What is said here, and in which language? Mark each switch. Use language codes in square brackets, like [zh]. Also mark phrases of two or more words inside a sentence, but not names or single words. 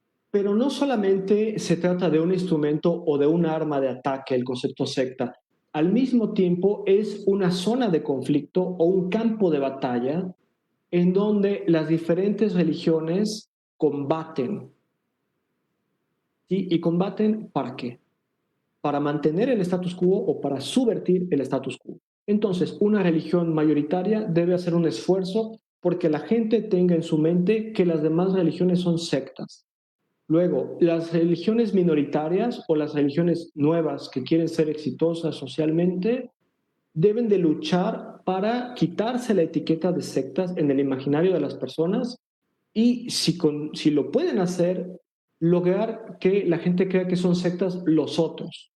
[es] Pero no solamente se trata de un instrumento o de un arma de ataque, el concepto secta. Al mismo tiempo es una zona de conflicto o un campo de batalla en donde las diferentes religiones combaten. ¿Sí? ¿Y combaten para qué? Para mantener el [la] status quo [es] o para subvertir el [la] status quo. [es] Entonces, una religión mayoritaria debe hacer un esfuerzo porque la gente tenga en su mente que las demás religiones son sectas. Luego, las religiones minoritarias o las religiones nuevas que quieren ser exitosas socialmente deben de luchar para quitarse la etiqueta de sectas en el imaginario de las personas y si lo pueden hacer, lograr que la gente crea que son sectas los otros.